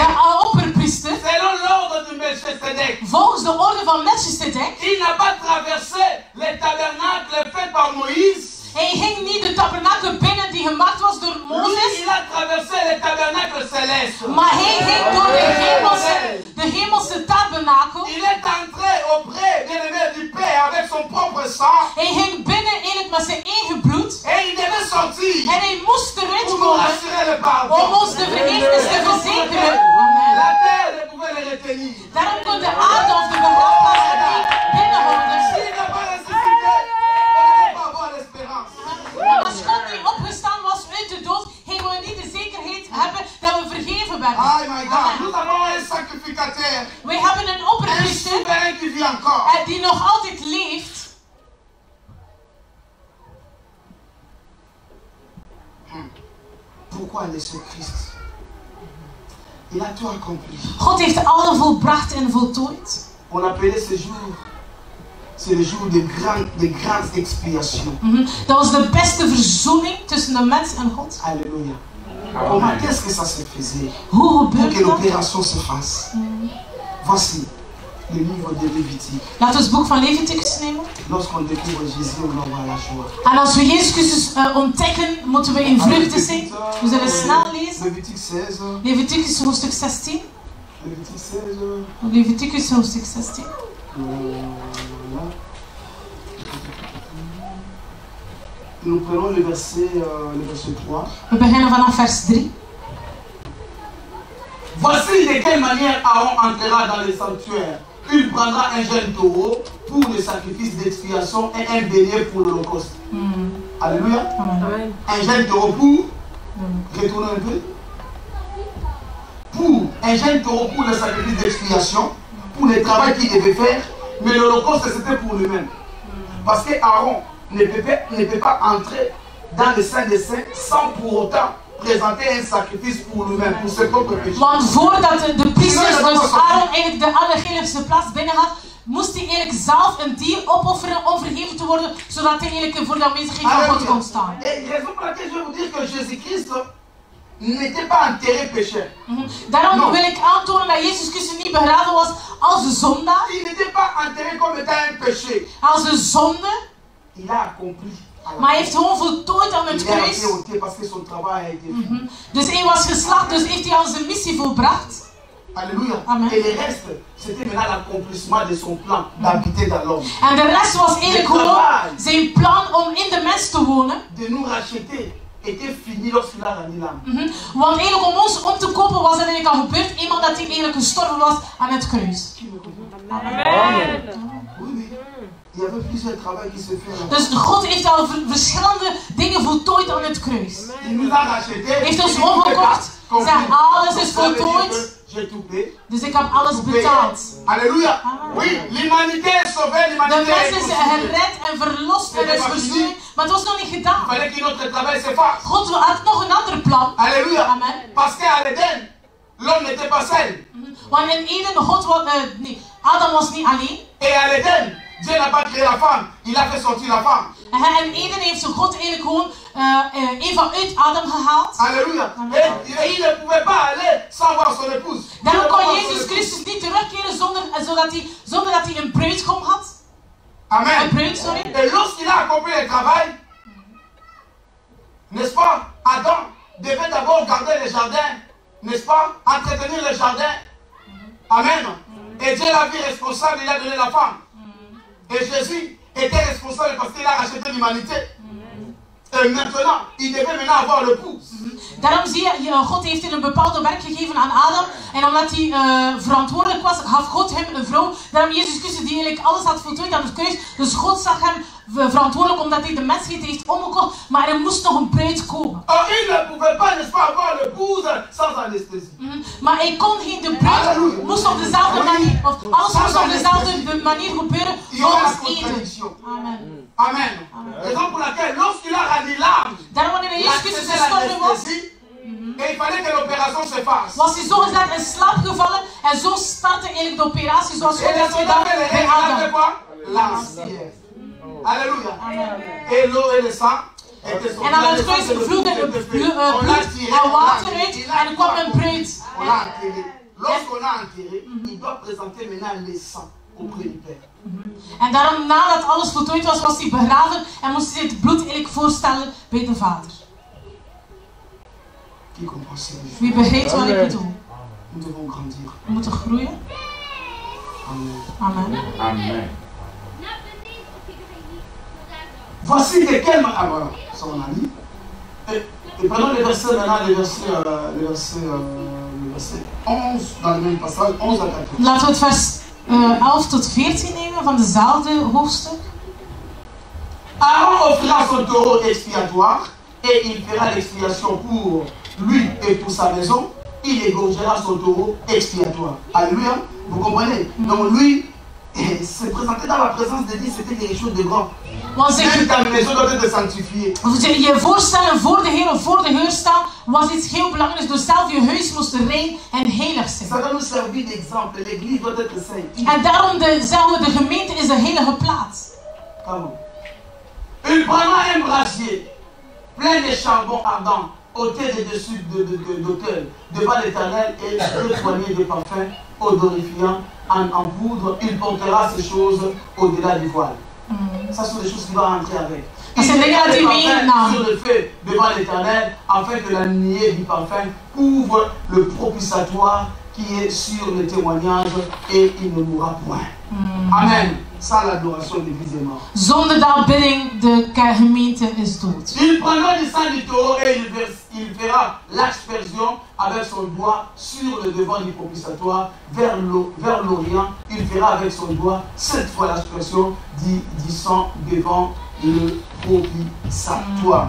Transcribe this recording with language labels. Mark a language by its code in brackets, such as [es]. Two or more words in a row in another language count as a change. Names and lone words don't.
[nl] de opperpriester, [fr] selon l'ordre de Melchizedek, [nl] volgens de orde van Melchizedek, [fr] il n'a pas traversé les tabernacles faits par Moïse. [nl] hij ging niet de tabernakel binnen die gemaakt was door Mozes. [fr] Lui, il a traversé les tabernacles célestes. [nl] Maar hij ging door de hemelse tabernakel. [fr] Il est entré auprès, bien aimé, du Père avec son propre sang. [nl] Hij ging binnen eigenlijk met zijn eigen bloed. [fr] Et il devait sortir [nl] En hij moest eruit [fr] pour nous [nl] komen [fr] assurer le pardon. [nl] om ons de vergiffenis te verzekeren. [fr] La terre ne pouvait le retenir. [nl] Daarom kon de aarde of de begraafplaats niet binnenhouden. [fr] S'il n'a pas ressuscité, on ne peut pas avoir l'espérance. [nl] Maar als God niet opgestaan was uit de dood, gingen we niet de zekerheid hebben dat we vergeven werden. [en] Oh my God, [fr] nous avons un sacrificateur, [nl] Wij hebben een [fr] un [nl] opperpriester [fr] souverain qui vit encore. [nl] die nog altijd leeft. [fr] Pourquoi laisser Christ? Il a tout accompli. [nl] God heeft alle volbracht en voltooid. [fr] On appelait ce jour, c'est le jour de grandes expiations. [nl] Dat was de beste verzoening tussen de mens en God. [fr] Alléluia. Comment, qu'est-ce que ça se faisait [nl] Hoe [fr] pour que [nl] gebeurde dat? [fr] l'opération se fasse? Voici le livre de Lévitique. [nl] Laten we het boek van Leviticus nemen. [fr] Lorsqu'on découvre Jésus, on envoie la joie. [nl] En als we Jezus Christus ontdekken, moeten we in vreugde zijn. We zullen snel lezen. [fr] Lévitique 16. [nl] Leviticus hoofdstuk 16. [fr] Lévitique 16. [nl] Leviticus hoofdstuk 16. [fr] Voilà. Nous prenons le verset 3. [nl] We beginnen vanaf vers 3. [fr] Voici de quelle manière Aaron entrera dans le sanctuaire. Il prendra un jeune taureau pour le sacrifice d'expiation et un bélier pour l'holocauste. Alléluia. Amen. Un jeune taureau pour, retournez un peu, pour un jeune taureau pour le sacrifice d'expiation, pour le travail qu'il devait faire, mais l'holocauste c'était pour lui-même. Parce que Aaron ne peut pas entrer dans le Saint des Saints sans pour autant présenter un sacrifice pour lui-même, pour ses propres péchés. [nl] Want voordat de priesters, dus Aaron eigenlijk de allerheiligste plaats binnen had, moest hij eigenlijk zelf een dier opofferen om vergeven te worden, zodat hij eigenlijk voor de aanwezigheid van God kon staan. [fr] Et raison pour laquelle je vais vous dire que Jésus-Christ n'était pas enterré pécheur. [nl] Daarom wil ik aantonen dat Jezus Christus niet begraven was als de zondaar, [fr] Il n'était pas enterré comme étant un péché. [nl] als de zonde, [fr] Il a accompli. [nl] maar hij heeft gewoon voltooid aan het [fr] Il a été [nl] kruis. [fr] ôté parce que son travail a été fait. [nl] Dus hij was geslacht, dus heeft hij al zijn missie volbracht. [fr] Alléluia. Amen. Et le reste, c'était maintenant l'accomplissement de son plan d'habiter dans l'homme. [nl] En de rest was eigenlijk gewoon zijn plan om in de mens te wonen. [fr] De nous racheter était fini lorsqu'il a rendu l'âme. [nl] Want eigenlijk om ons om te kopen was dat eigenlijk al gebeurd, eenmaal dat hij eigenlijk gestorven was aan het kruis. [fr] Qui me comprend? Amen. Oui, oui. Il y avait plusieurs travaux qui se faisaient. [nl] Dus God heeft al verschillende dingen voltooid aan het kruis. [fr] Il nous a rachetés. [nl] Heeft ons omgekocht. Zeg, alles is voltooid. [fr] J'ai tout payé. [nl] Dus ik heb alles betaald. [fr] Alléluia. Oui, l'humanité est sauvée, [nl] De [fr] l'humanité [nl] mens [fr] est [nl] is [fr] sauvée. [nl] gered en verlost en is verzoend. Maar het was nog niet [fr] Il [nl] gedaan. [fr] fallait que notre travail se fasse. [nl] God had nog een ander plan. [fr] Alléluia. Amen. Parce qu'à l'Éden, l'homme n'était pas seul. [nl] Want in Eden, God was, nee, Adam was niet alleen. [fr] Et à l'Éden, Dieu n'a pas créé la femme, il a fait sortir la femme. [nl] En in Eden heeft zo God eigenlijk gewoon Eva uit Adam gehaald. [fr] Alléluia. Et il ne pouvait pas aller sans voir son épouse. [nl] Daarom [fr] Il [nl] kon [fr] ne pouvait pas [nl] Jezus [fr] voir son [nl] Christus niet terugkeren zonder dat hij een bruidgom had. [fr] épouse. Amen. [nl] Een bruid, sorry. [fr] Et lorsqu'il a accompli le travail, n'est-ce pas, Adam devait d'abord garder le jardin, n'est-ce pas, entretenir le jardin. Amen. Et Dieu l'a vu responsable, il a donné la femme. Et Jésus était responsable parce qu'il a racheté l'humanité. Et maintenant, il devait maintenant avoir l'épouse. [nl] Daarom zie je, God heeft hem een bepaalde werk gegeven aan Adam. En omdat hij verantwoordelijk was, gaf God hem een vrouw. Daarom Jezus Christus die eigenlijk alles had voltooid aan het kruis. Dus God zag hem verantwoordelijk omdat hij de mensheid heeft omgekocht. Maar er moest nog een bruid komen. [fr] Or, il ne pouvait pas, n'est-ce pas, avoir l'épouse sans anesthésie. [nl] Maar hij kon geen de bruid, moest op dezelfde manier, of alles moest op dezelfde manier gebeuren [fr] Il y aura la [nl] volgens Eden. [fr] contradiction. Amen. Amen. Raison pour laquelle, lorsqu'il a rendu l'âme, [nl] Daarom wanneer [fr] il a [nl] Jezus Christus [fr] accepté [nl] gestorven was, [fr] l'anesthésie, et il fallait que l'opération se fasse. [nl] was hij zogezegd in slaap gevallen. En zo startte eigenlijk de operatie zoals [fr] Et [nl] God [fr] les [nl] had [fr] soldats [nl] gedaan [fr] avaient les [nl] bij [fr] règles, ils avaient [nl] Adam. [fr] quoi? L'ancienne. Alléluia. Et l'eau et le sang étaient sortis. [nl] En aan het kruis vloeide bloed en water uit en er kwam een bruid. [fr] On l'a enterré. Lorsqu'on a enterré, il doit présenter maintenant les sangs auprès du Père. [nl] En daarom, nadat alles voltooid was, was hij begraven en moest hij het bloed eigenlijk voorstellen bij de Vader. [fr] Qui comprend ça? [nl] Wie begrijpt wat ik bedoel? [fr] Nous devons grandir. [nl] We moeten groeien. [fr] Amen. Amen. Amen. Voici de quelle manière. Ah voilà, ça on a dit. Et prenons le verset maintenant, le verset 11, dans le même passage, 11 à 14. [nl] Laten we het vers 11 tot 14 nemen van dezelfde hoofdstuk. [fr] Aaron offrira son taureau expiatoire et il fera l'expiation pour lui et pour sa maison. Il égorgera son taureau expiatoire. Alléluia. Vous comprenez? Donc lui, se présenter dans la présence de Dieu, c'était quelque chose de grand. [nl] Want [fr] Même ta maison doit être sanctifiée. [nl] je voorstellen voor de Heer of voor de Heer staan was iets heel belangrijks. Dus zelf je huis moest rein en heilig zijn. [fr] Ça doit nous servir d'exemple. L'église doit être sainte. [nl] En daarom zeggen we de gemeente is de heilige plaats. [fr] Comment? Il prendra un brasier plein de charbon ardent ôtez de dessus d'autel devant l'Éternel et 2 poignées de parfum odorifiant en poudre. Il portera ces choses au-delà du voile. Ça sont des choses qui vont rentrer avec. Il mettra le parfum sur le feu devant l'Éternel afin que la nuée du parfum couvre le propitiatoire qui est sur le témoignage et il ne mourra point. Amen. Ça, l'adoration de l'église est morte. [nl] Zonder de aanbidding, de gemeente is dood. [fr] Il prendra du sang du taureau et il fera l'aspersion avec son doigt sur le devant du propitiatoire vers l'Orient. Il fera avec son doigt 7 fois l'aspersion du sang devant le propitiatoire.